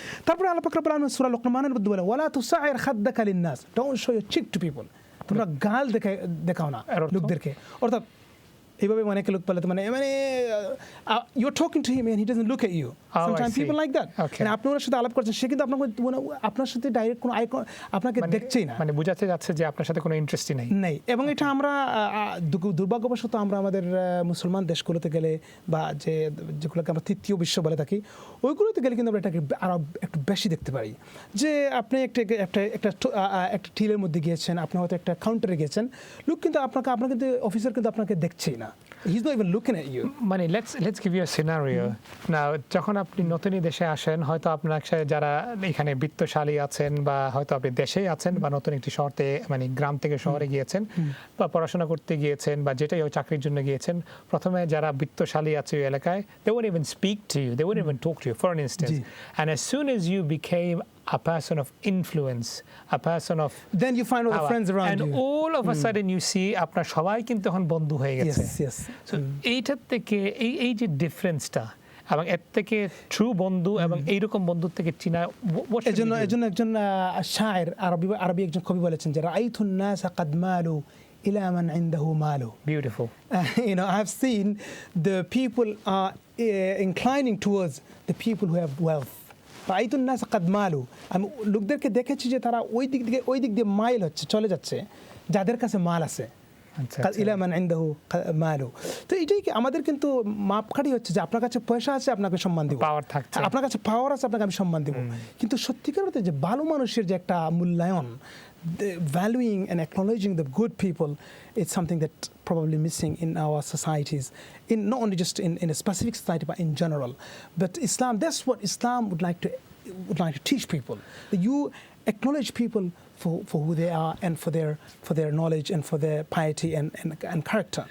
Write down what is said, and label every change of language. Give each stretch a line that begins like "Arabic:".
Bangla: তারপরে আল্লাহ পাক রব্বুল আলামিন সূরা লুকমানের মধ্যে বলে
Arabic: ওয়ালা তুসাইর খাদ্দাকা লিন-নাস,
English: don't show your cheek to people,
Bangla: তোমরা গাল দেখাও না লোকদেরকে। অর্থাৎ এইভাবে অনেকে লোক বলে মানে মানে
English: you're talking to him and he doesn't look at you. Oh, Sometimes I see. people like that. Okay.
Bangla: মানে আপনি ওনার সাথে আলাপ করছেন, সে কিন্তু আপনার সাথে ডাইরেক্ট কোনো আপনাকে দেখছেই না। মানে বোঝাতে যাচ্ছে যে আপনার সাথে কোনো ইন্টারেস্টই নেই। এবং এটা আমরা দুর্ভাগ্যবশত আমরা আমাদের মুসলমান দেশগুলোতে গেলে বা যেগুলোকে আমরা তৃতীয় বিশ্ব বলে থাকি, ওইগুলোতে গেলে কিন্তু আমরা এটাকে আরও একটু বেশি দেখতে পারি। যে আপনি একটা টিলের মধ্যে গিয়েছেন, আপনি হয়তো একটা কাউন্টারে গিয়েছেন, লোক কিন্তু আপনার কিন্তু অফিসার কিন্তু আপনাকে দেখছেই না।
English: He's not even looking at you. মানে let's give you a scenario.
Bangla: Now যখন আপনি নতুন দেশে আসেন, হয়তো আপনার যারা এখানে বিত্তশালী আছেন বা হয়তো আপনি দেশেই আছেন বা নতুন একটি শহরে মানে গ্রাম থেকে শহরে গিয়েছেন বা পড়াশোনা করতে গিয়েছেন বা যেটাই হোক চাকরির জন্য গিয়েছেন, প্রথমে যারা বিত্তশালী আছে ওই এলাকায়,
English: they won't even speak to you, they won't even talk to you, for an instance. And as soon as you became a person of influence, a person of then you find all the friends around and you. And all of a sudden you see
Bangla: আপনার সবাই কিন্তু এখন বন্ধু হয়ে গেছে।
English: Yes.
Bangla: So এইটার থেকে এই যে ডিফারেন্সটা এবং এর থেকে ট্রু বন্ধু এবং এইরকম বন্ধুর থেকে চিনা, এজন্য একজন শায়ের আরবি একজন কবি বলেছেন যে
Arabic: রাআইতুন নাস قد مالوا إلى من عنده مال.
English: Beautiful. I have seen the people are inclining towards the people who have wealth.
Arabic: রাআইতুন নাস قد مالوا.
Bangla: আমি লোকদেরকে দেখেছি যে তারা ওই দিক দিয়ে মাইল হচ্ছে, চলে যাচ্ছে যাদের কাছে মাল আছে।
Arabic: ইলা মান ইনদাহু মালু।
Bangla: তো এটাই কি আমাদের কিন্তু মাপকাঠি হচ্ছে যে আপনার কাছে পয়সা আছে, আপনাকে সম্মান দিব, পাওয়ার থাকছে, আপনার কাছে পাওয়ার আছে, আপনাকে আমি সম্মান দিব। কিন্তু সত্যিকার অর্থে যে ভালো মানুষের যে একটা মূল্যায়ন,
English: valuing and acknowledging the good people, it's something that probably missing in our societies, in not only just in a specific society but in general. But Islam, that's what Islam would like to teach people, that you acknowledge people for who they are and for their knowledge and for their piety and character.